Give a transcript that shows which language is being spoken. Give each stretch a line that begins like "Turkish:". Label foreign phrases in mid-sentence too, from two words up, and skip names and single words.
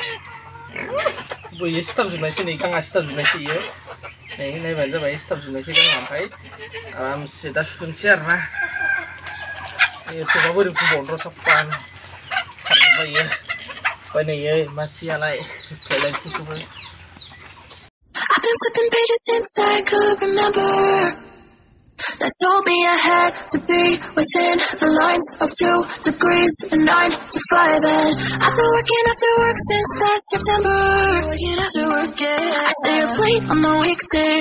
Bodo: बैयो सिथाबजोबनायसै नै गाङा सिथाबजोबनायसै इयो नै नायबानो जाबाय सिथाबजोबनायसै गाङा ओमफ्राय आरामसे दा सुनोसै आरोना थेवबाबो ओरै फुबावनो र' साफानो खारजोब्बायो ओमफ्राय नै मासियालाय फैलायनोसैखौबो
English: I've been flipping pages since I could remember that told me I had to be within the lines of 2 degrees and 9 to 5 and I've been working after work since last September. Working after work, yeah. I stay up late on the weekdays.